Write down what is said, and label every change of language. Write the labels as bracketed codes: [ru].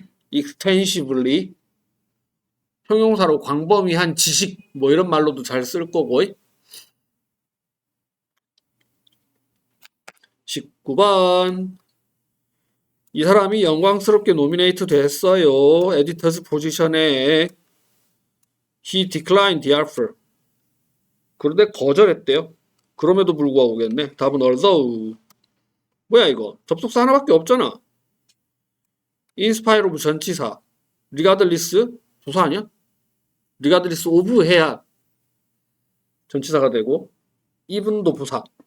[ko] extensively 형용사로 광범위한 지식 뭐 이런 말로도 잘 쓸 거고 19번 이 사람이 영광스럽게 노미네이트 됐어요. 에디터스 포지션에 [en] he declined the offer. [ko] 그런데 거절했대요. 그럼에도 불구하고겠네. 답은 although. 뭐야 이거? 접속사 하나밖에 없잖아. 인스파이어 오브 전치사. 리가들리스 부사 아니야? 리가들리스 오브 해야 전치사가 되고 even도 부사.